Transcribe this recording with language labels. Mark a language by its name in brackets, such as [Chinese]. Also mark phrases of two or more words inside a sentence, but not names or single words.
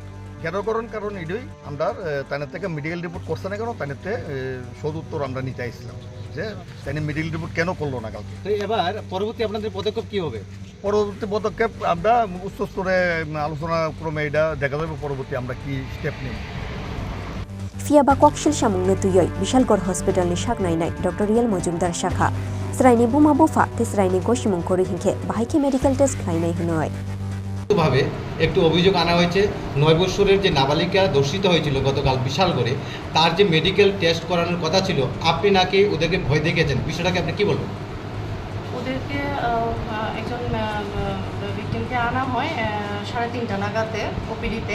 [Bangla] ঘেরাও কারণ এটাই আমরা তাদের থেকে [English] medical report [Bangla] করছে না কেন, তাদেরতে সদুত্তর আমরা নিতে আসছিলাম যে তাই [English] medical report [Bangla] কেন করলো না কালকে। এবার পরবর্তী আপনাদের পদক্ষেপ কি হবে? পরবর্তী পদক্ষেপ আমরা উচ্চ স্তরে আলোচনা ক্রমে এটা দেখা যাবে পরবর্তী আমরা কি স্টেপ নেব। [Kok Borok] फियाबा कक्सिल सामुंनो तुयै बिशालगढ़ हॉस्पिटलनि शाकनायनाय डॉक्टर रियल मजुमदार शाखा स्रायनि बुमा बुफा तेस्रायनि गसिमुं करि हिंखे बाहायके [English] medical test [Kok Borok] खायनाय हनय [Bangla] ভাবে একটু অভিযোগ আনা হয়েছে 9 বছরের যে নাবালিকা দর্শিত হয়েছিল গতকাল বিশালগড়ে তার যে [English] medical test [Bangla] করানোর কথা ছিল আপনি নাকি ওদেরকে ভয় দেখিয়েছেন, বিষয়টাকে আপনি কি বলবেন? ওদেরকে একজন ভিকটিমকে আনা হয় 3:30টা নাগাদে ওপিডিতে।